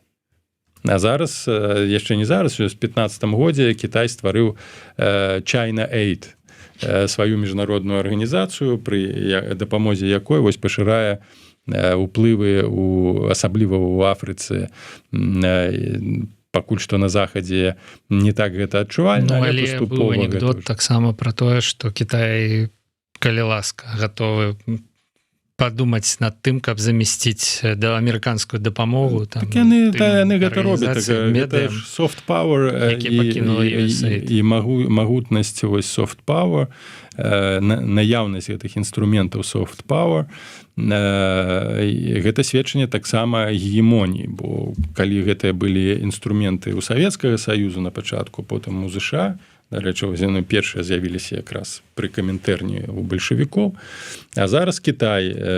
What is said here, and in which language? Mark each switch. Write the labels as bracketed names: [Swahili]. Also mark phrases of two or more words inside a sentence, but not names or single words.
[Belarusian] А зараз, яшчэ не зараз, у 2015 годзе Кітай стварыў China Aid, сваю міжнародную арганізацыю, пры дапамозе якой пашырае уплывы асабліва ў Афрыцы, пакуль што на захадзе не так гэта адчувальна, але быў анекдот таксама пра тое, што Кітай, калі ласка, гатовы падумаць над тым, каб замясціць амерыканскую дапамогу. Так яны гэта робяць. Гэта [English] soft power [Belarusian] і магутнасць [English] soft power, [Belarusian] наяўнасць гэтых інструментаў [English] soft power, [Belarusian] гэта сведчанне таксама гегемоніі, бо калі гэтыя былі інструменты ў Савецкага Саюзу на пачатку, потым у ЗША, дарэчы, яны першыя з'явіліся якраз пры камінтэрні у бальшавікоў, а зараз Кітай,